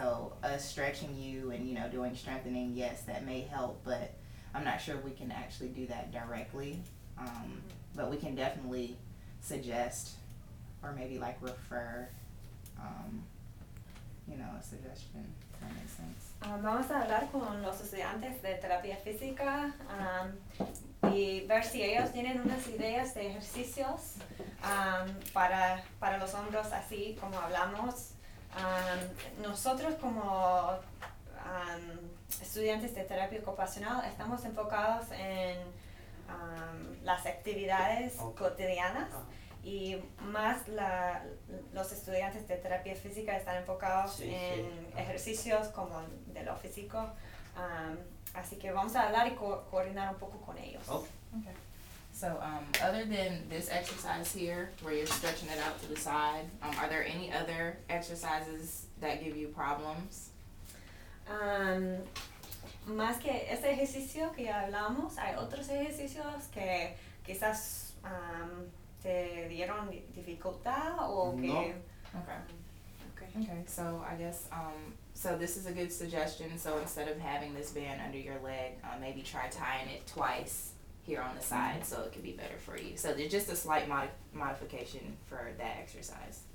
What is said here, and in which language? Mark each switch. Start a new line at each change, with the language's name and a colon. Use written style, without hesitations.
English: So us stretching you and doing strengthening, yes, that may help, but I'm not sure if we can actually do that directly. But we can definitely suggest or maybe like refer, a suggestion, if that makes sense.
Spanish: Vamos a hablar con los estudiantes de terapia física y ver si ellos tienen unas ideas de ejercicios para los hombros, así como hablamos. Nosotros como estudiantes de terapia ocupacional estamos enfocados en las actividades cotidianas. Y más los estudiantes de terapia física están enfocados en ejercicios como de lo físico. Así que vamos a hablar y coordinar un poco con ellos.
English: Okay. So other than this exercise here, where you're stretching it out to the side, are there any other exercises that give you problems?
Spanish: Más que ese ejercicio que ya hablamos, hay otros ejercicios que quizás te dieron dificultad o que... No.
English: Okay, so I guess, so this is a good suggestion. So instead of having this band under your leg, maybe try tying it twice here on the side, so it could be better for you. So there's just a slight modification for that exercise.